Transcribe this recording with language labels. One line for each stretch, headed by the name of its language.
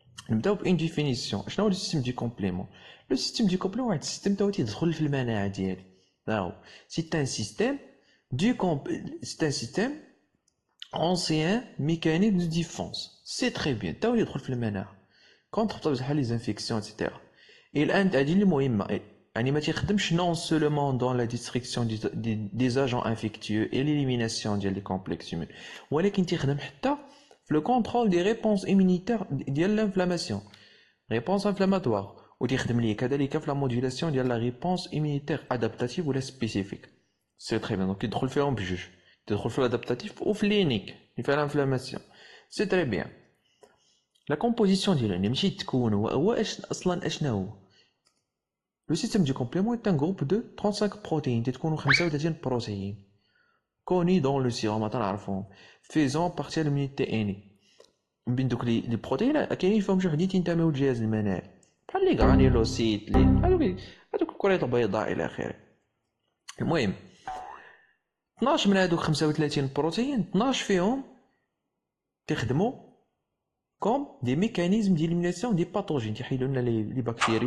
Arabic: نبداو بان ديفينيسيون. شنو هو لو سيستيم دي كومبليمون؟ لو سيستيم دي كومبليمون واحد السيستيم تا هو تيدخل في المناعه ديالي. هاهو سي ان سيستيم سي ان سيستيم
French: ancien mécanisme de défense. C'est très bien.
Arabic: تا هو يدخل في المناعه كونتر بطبيعه الحال لي زانفيكسيون اكسيتيرا. الان هادي اللي مهمه، يعني ما تيخدمش
French: non seulement dans la destruction des agents infectieux et l'élimination
Arabic: ديال
French: les complexes humains،
Arabic: ولكن تيخدم حتى في
French: le contrôle des réponses immunitaires
Arabic: ديال
French: l'inflammation، réponse inflammatoire،
Arabic: وتيخدم ليه كذلك في
French: la modulation
Arabic: ديال
French: la réponse immunitaire adaptative
Arabic: ولا spécifique.
French: C'est très bien.
Arabic: donc يدخل فيهم بجوج، تدخل في
French: l'adaptatif
Arabic: وفي
French: l'unique
Arabic: اللي فيها
French: l'inflammation. C'est très bien.
Arabic: la composition ديالو يعني ماشي تكون هو اصلا اشنا هو.
French: Le système du complément est un groupe de 35 protéines
Arabic: تتكونوا 35 بروتين كوني
French: dans le sérum
Arabic: تنعرفوهم
French: faisant partie de l'immunité innée.
Arabic: من بين دوك لي بروتين كاينين فيهم شي وحدين تنتميو للجهاز المناعي بحال لي غرانيلوسيت لي هذوك الكريات البيضاء الى اخره. المهم 12 من هذوك 35 بروتين 12 فيهم تخدموا كوم دي ميكانيزم ديليميناسيون دي باثوجين، تيحيدوا لنا لي بكتيري.